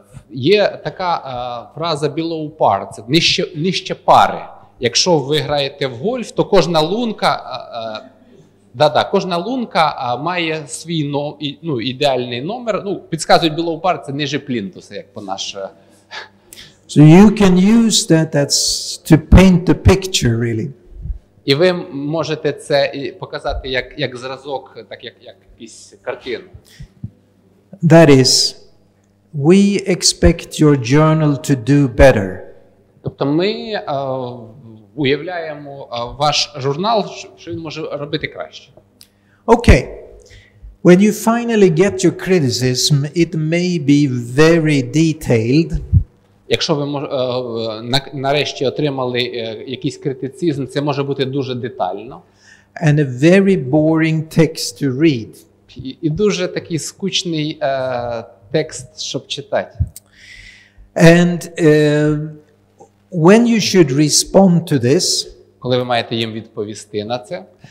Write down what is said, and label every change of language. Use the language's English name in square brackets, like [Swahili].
[Ukrainian] Є така фраза below par, це нижче пари. Якщо ви граєте в гольф, то кожна лунка Да, кожна лунка має свій ідеальний номер. Підказують Below Par, це ниже плінтуса, як по нашому. [English] So you can use that's to paint the picture really. [Ukrainian] І ви можете це показати як зразок, так як якусь картину. [English] That is, we expect your journal to do better. [Ukrainian] Тобто ми уявляємо ваш журнал, що він може робити краще. [English] Okay. When you finally get your criticism, it may be very detailed. [Ukrainian] Якщо ви нарешті отримали якийсь критицизм, це може бути дуже детально. [English] And a very boring text to read. [Ukrainian] І дуже такий скучний текст, щоб читати. [English] And when you should respond to this, [Ukrainian] коли ви маєте їм відповісти на це,